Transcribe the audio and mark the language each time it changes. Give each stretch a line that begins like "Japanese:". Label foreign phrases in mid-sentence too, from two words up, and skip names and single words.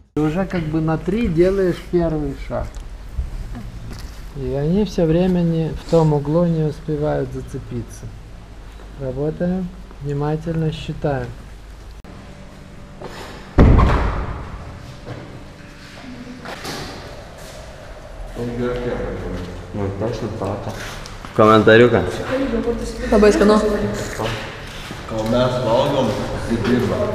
Russian: уже как бы на 3 делаешь первый шаг. И они все время в том углу не успевают зацепиться. Работаем, внимательно считаем.
Lithuanian: Komentariuką. Labai skanu. Kol mes valgom, tai dirba.